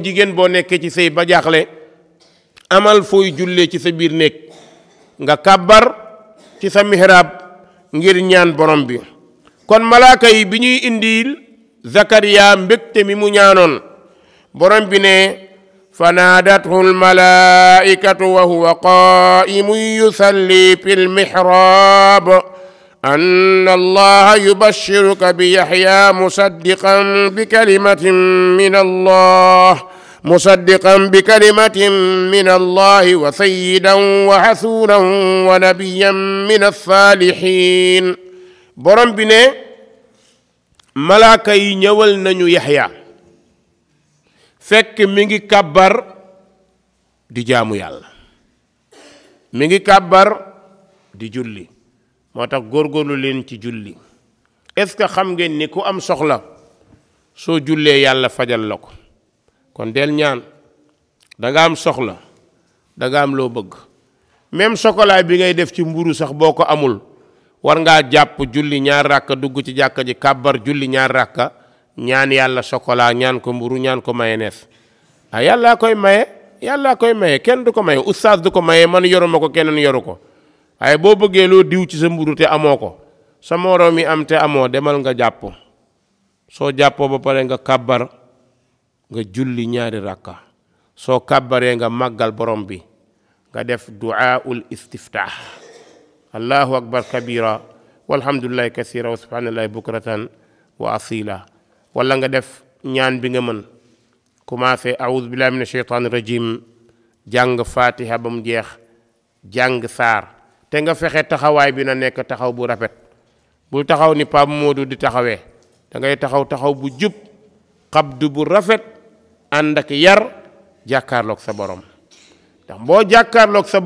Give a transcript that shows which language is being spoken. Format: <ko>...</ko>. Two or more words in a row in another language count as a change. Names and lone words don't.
<wo>jigéen boo nekkee ci sëy ba jaaxle amal fooy jullee ci sa biir néeg nga kàbbar ci sa mihrab ngir ñaan borom bi kon malaaka yi bi ñuy indil Zakariya mbégte mi mu ñaanoon borom bi ne</wo> <ar>فنادته الملائكة وهو قائم يصلي في المحراب أن الله يبشرك بيحيى مصدقا بكلمة من الله وسيدا وحصورا ونبيا من الصالحين</ar> <wo>borom bi ne malaaka yi ñëwal nañu Yaxya fekk mi ngi kàbbar di jaamu yàlla mi ngi kàbbar di julli moo tax góorgóorlu leen ci julli</wo> <fr>est-ce que</fr> <wo>xam ngeen ni ku am soxla soo jullee yàlla fajal la ko kon del ñaan danga am soxla danga am loo bëgg même chocolat bi ngay def ci mburu sax boo ko amul war ngaa jàpp julli ñaar ràkka dugg ci jàkka ji kàbbar julli ñaar ràkka ñaan yàlla chocolat ñaan ko mburu ñaan ko mayonnaise yàllaa koy maye kenn du ko maye oustaz du ko maye man yoruma ko keneen yoru ko waaye boo bëggee loo diw ci sa mburu te amoo ko sa moroom yi am te amoo demal nga jàpp soo jàppoo ba pare nga kàbbar nga julli ñaari ràkka soo kàbbaree nga màggal borom bi nga def</wo> <ar>دعاء الاستفتاح الله أكبر كبيرا والحمد لله كثيرا وسبحان الله بكرة وأصيلا</ar> <wo>wala nga def ñaan bi nga mën commencé</wo> <ar>أعوذ بالله من الشيطان الرجيم</ar> <wo>jàng fatiha ba mu jeex jàng saar te nga fexe taxawaay bi na nekk taxaw bu rafet bul taxaw ni Pape Modou di taxawee da ngay taxaw bu jub xabdu bu rafet ànd ak yar jàkkaarloog sa borom ndax boo jàkkaarloog sa</wo>